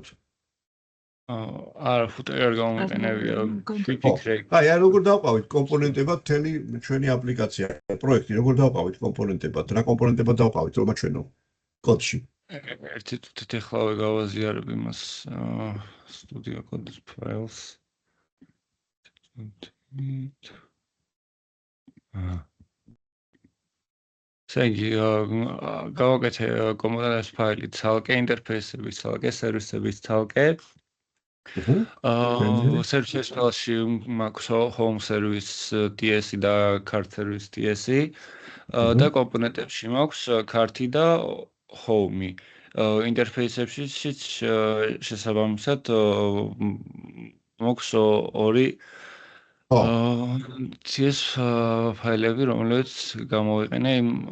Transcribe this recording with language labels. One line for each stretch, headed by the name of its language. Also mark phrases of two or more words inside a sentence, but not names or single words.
Georgian: არა, ფუტერი არ გამომიყენებია, ვიფიქრე. აი როგორ დავყავით კომპონენტებად მთელი ჩვენი აპლიკაცია, პროექტი, როგორ დავყავით კომპონენტებად, რა კომპონენტებად დავყავით, რომ მაჩვენო კოდში. ერთი თვით ახლავე გავაზიარებ იმას
English: studio code files.
Georgian: Სეგი გავაკეთე კომპონენტების ფაილი ცალკე, ინტერფეისების ცალკე, სერვისების ცალკე. Services ფაილში მაქვს
English: home service TS
Georgian: და
English: cart service TS-ი
Georgian: და კომპონენტებში მაქვს cart-ი და home-ი. ინტერფეისებში შესაბამისად მაქვს ორი TS ფაილები, რომლებიც გამოვიყენე იმ